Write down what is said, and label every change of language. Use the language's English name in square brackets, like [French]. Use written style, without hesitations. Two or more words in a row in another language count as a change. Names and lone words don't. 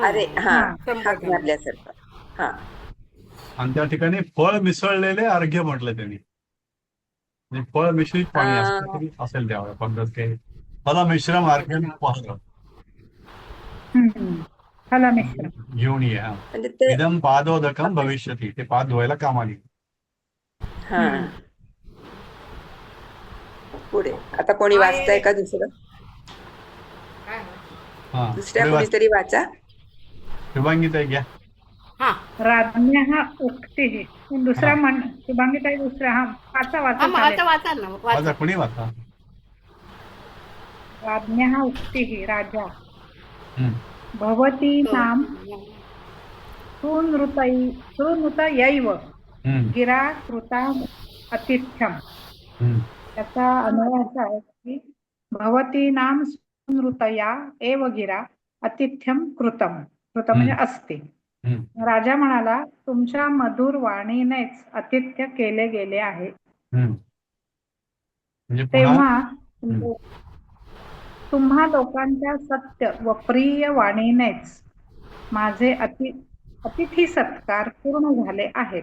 [Marathi] अरे हा, मारल्यासारखं. हा, आणि त्या ठिकाणी फळ मिसळलेले अर्घ्य म्हटलं त्यांनी. म्हणजे फळ मिश्रित पाणी असेल त्यावेळेला पद्धत काही. [Sanskrit] फल मिश्रम अर्घ्य [Marathi] घेऊन ये. म्हणजे [Sanskrit] इदम पादोदकम भविष्यती, [Marathi] ते पाद धुवायला कामाली. हा, पुढे आता कोणी वाचताय का दुसरं? दुसऱ्या कोणीतरी वाचा. शुभांगीताई घ्या. [Sanskrit] राज्ञः उक्तिः. [Marathi] दुसरा म्हण शुभांगीताई. दुसरा वाचा ना. वाचा, कोणी वाचा. [Sanskrit] राज्ञः उक्तिः. राजा, भवती नाम सुनृतयैव गिरा कृता अतिथ्यम. [Marathi] त्याचा अन्वय असा आहे की [Sanskrit] भवती नाम सुनृतया एव गिरा अतिथ्यम कृतम. [Marathi] म्हणजे असते. राजा म्हणाला, तुमच्या मधुर वाणीनेच आतिथ्य केले गेले आहे. तेव्हा तुम्हा लोकांच्या सत्य व प्रिय वाणीनेच माझे अतिथी सत्कार पूर्ण झाले आहेत.